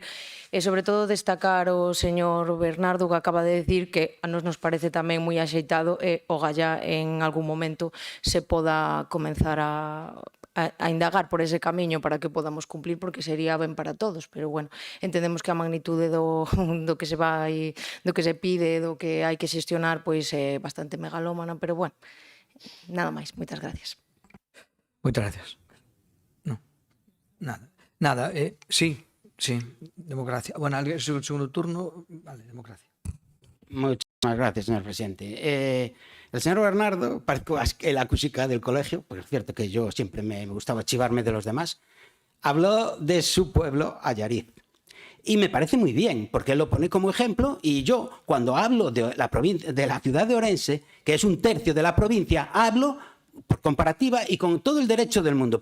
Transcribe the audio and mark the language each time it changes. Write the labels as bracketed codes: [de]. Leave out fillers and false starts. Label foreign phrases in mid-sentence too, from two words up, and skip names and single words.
[gl] E sobre todo destacar o señor Bernardo que acaba de decir que a nos parece tamén moi axeitado e o gallá en algún momento se poda comenzar a indagar por ese camiño para que podamos cumplir, porque sería ben para todos, pero, bueno, entendemos que a magnitude do que se vai, do que se pide, do que hai que xestionar, pois é bastante megalómana, pero, bueno, nada máis. Moitas gracias. Moitas gracias. Non, nada, sí, democracia. Bueno, alguén segundo turno, vale, democracia. [es] Muchas gracias, señor presidente. El señor Bernardo, parece la cusica del colegio, porque es cierto que yo siempre me gustaba chivarme de los demás, habló de su pueblo, Allariz. Y me parece muy bien, porque él lo pone como ejemplo, y yo, cuando hablo de la ciudad de Orense, que es un tercio de la provincia, hablo por comparativa y con todo el derecho del mundo.